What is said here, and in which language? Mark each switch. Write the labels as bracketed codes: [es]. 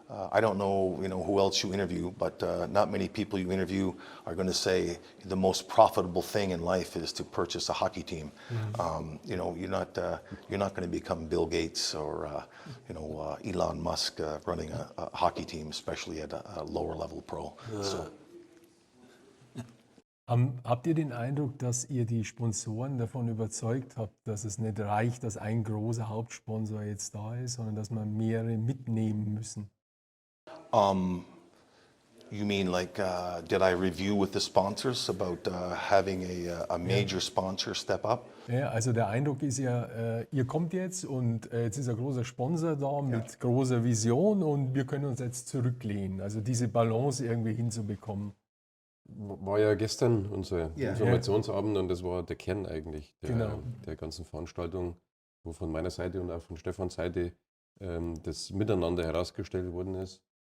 [en] I don't know, who else you interview, but not many people you interview are going to say the most profitable thing in life is to purchase a hockey team. You're not going to become Bill Gates or Elon Musk running a hockey team, especially at a lower level pro. So. [de] Habt ihr den Eindruck, dass ihr die Sponsoren davon überzeugt habt, dass es nicht reicht, dass ein großer Hauptsponsor jetzt da ist, sondern dass man mehrere mitnehmen müssen? [en] You mean like, did I review with the sponsors about having a major sponsor step up? [de] Ja, also der Eindruck ist ja, ihr kommt jetzt und jetzt ist ein großer Sponsor da mit großer Vision und wir können uns jetzt zurücklehnen. Also diese Balance irgendwie hinzubekommen. War ja gestern unser Informationsabend und das war der Kern eigentlich der ganzen Veranstaltung, wo von meiner Seite und auch von Stefans Seite das Miteinander herausgestellt worden ist.